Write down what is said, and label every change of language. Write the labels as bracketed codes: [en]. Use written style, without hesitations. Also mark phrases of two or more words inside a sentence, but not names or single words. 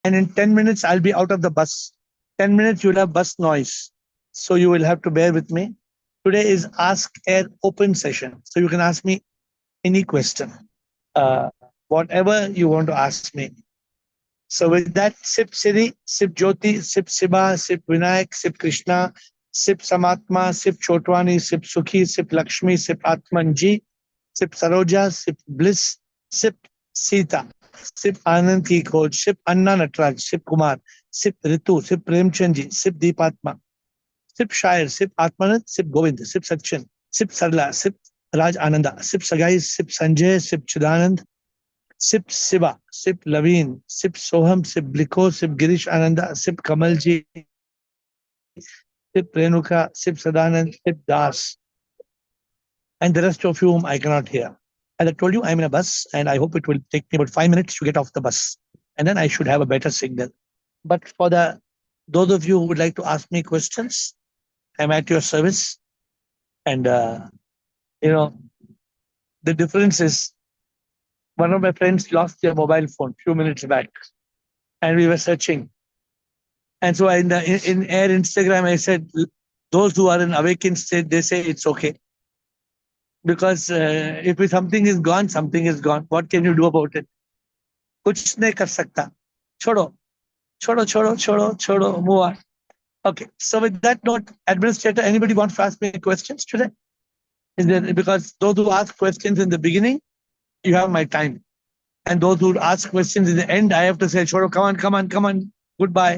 [en] And in 10 minutes, I'll be out of the bus. 10 minutes, you'll have bus noise. So you will have to bear with me. Today is Ask AiR open session. So you can ask me any question, whatever you want to ask me. So with that, Sip Siri, Sip Jyoti, Sip Siba, Sip Vinayak, Sip Krishna, Sip Samatma, Sip Chotwani, Sip Sukhi, Sip Lakshmi, Sip Atmanji, Sip Saroja, Sip Bliss, Sip Sita, Sip Anand Ki Khoj, Sip Anna Natraj, Sip Kumar, Sip Ritu, Sip Premchandji, Sip Deepatma, Sip Shair, Sip Atmanand, Sip Govind, Sip Sachin, Sip Sarla, Sip Raj Ananda, Sip Sagai, Sip Sanjay, Sip Chidanand, Sip Siva, Sip Laveen, Sip Soham, Sip Bliko, Sip Girish Ananda, Sip Kamalji, Sip Renuka, Sip Sadanand, Sip Das, and the rest of you whom I cannot hear. As I told you, I'm in a bus and I hope it will take me about 5 minutes to get off the bus. And then I should have a better signal. But for those of you who would like to ask me questions, I'm at your service. And, the difference is one of my friends lost their mobile phone a few minutes back and we were searching. And so in AiR Instagram, I said, those who are in awakened state, they say it's okay. Because if something is gone, something is gone. What can you do about it? [hi] कुछ नहीं कर सकता. [en] Chodo, move on. Okay, so with that note, Administrator, anybody wants to ask me questions today? Because those who ask questions in the beginning, you have my time. And those who ask questions in the end, I have to say, Chodo, come on, goodbye.